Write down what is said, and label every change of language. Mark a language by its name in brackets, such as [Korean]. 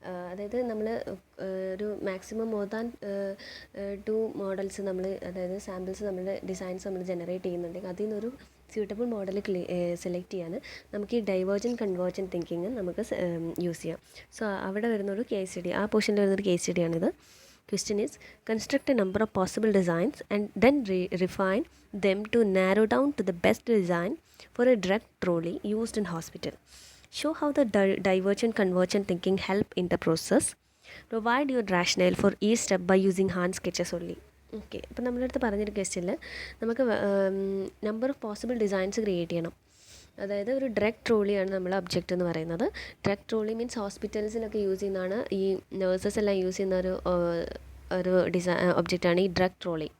[Malayalam] അതായത് നമ്മൾ ഒരു മാക്സിമം മോർ ദാൻ 2 മോഡൽസ് നമ്മൾ, അതായത് സാമ്പിൾസ് നമ്മുടെ ഡിസൈൻസ് നമ്മൾ ജനറേറ്റ് ചെയ്യുന്നുണ്ടെങ്കിൽ അതിൽ നിന്നൊരു സ്യൂട്ടബിൾ മോഡൽ സെലക്ട് ചെയ്യാൻ നമുക്ക് ഈ ഡൈവേർജൻറ്റ് കൺവേർജൻറ്റ് തിങ്കിങ് നമുക്ക് യൂസ് ചെയ്യാം. സോ അവിടെ വരുന്നൊരു കേസ് സ്റ്റഡി, ആ പോർഷനിൽ വരുന്നൊരു case സ്റ്റഡിയാണിത്. [English] Question is, construct a number of possible designs and then refine them to narrow down to the best design for a drug trolley used in hospital. Show how the divergent convergent thinking help in the process. Provide your rationale for each step by using hand sketches only. [Malayalam] Okay, അപ്പോൾ നമ്മളടുത്ത് പറഞ്ഞൊരു ക്വസ്റ്റ്യനിൽ നമുക്ക് number of possible designs create ചെയ്യണം. അതായത് ഒരു drug ട്രോളിയാണ് നമ്മൾ object എന്ന് പറയുന്നത്. ഡ്രഗ് ട്രോളി മീൻസ് ഹോസ്പിറ്റൽസിലൊക്കെ യൂസ് ചെയ്യുന്നതാണ്, ഈ നേഴ്സസ് എല്ലാം യൂസ് ചെയ്യുന്ന ഒരു ഒബ്ജക്റ്റാണ് ഈ ഡ്രഗ് ട്രോളി.